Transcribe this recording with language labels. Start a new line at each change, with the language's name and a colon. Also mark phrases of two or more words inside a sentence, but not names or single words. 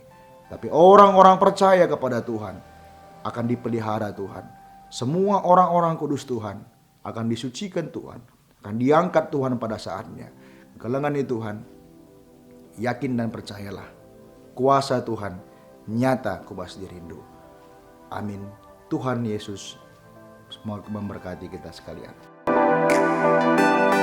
Indonesian: Tapi orang-orang percaya kepada Tuhan akan dipelihara Tuhan. Semua orang-orang kudus Tuhan akan disucikan Tuhan, akan diangkat Tuhan pada saatnya.
Batak Karo: Kalangan Tuhan,
Indonesian: yakin dan percayalah, kuasa Tuhan nyata
Batak Karo: kubas dirindu.
Indonesian: Amin. Tuhan Yesus memberkati kita sekalian.